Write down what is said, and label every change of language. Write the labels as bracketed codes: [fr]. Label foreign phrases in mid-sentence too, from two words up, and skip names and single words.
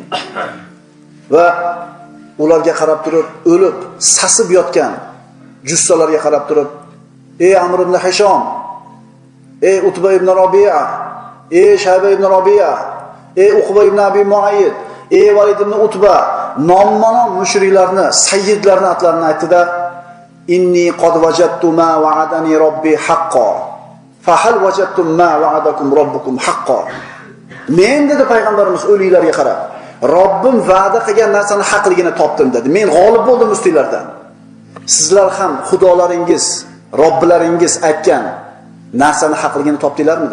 [uz] Va ularga qarab turib, o'lib, sasib yotgan jussalarga qarab turib, "Ey Amr ibn Hishom, ey Utba ibn Robiya, ey Shayba ibn Robiya, ey Uqba ibn Abi Muayyid, ey Valid ibn Utba", nomma-nom mushriklarni, sayyidlarni atlarini aytdi-da, [ar] "إني قد وجدت ما وعدني ربي حقا. فهل وجدتم ما وعدكم ربكم حقا." [uz] Men dedi payg'ambarimiz o'liklarga qarab, "Robbim va'da qilgan narsani haqligini topdim" dedi. "Men g'olib bo'ldim ustinglardan. Sizlar ham xudolaringiz, robbilaringiz aytgan narsani haqligini topdinglarmi?"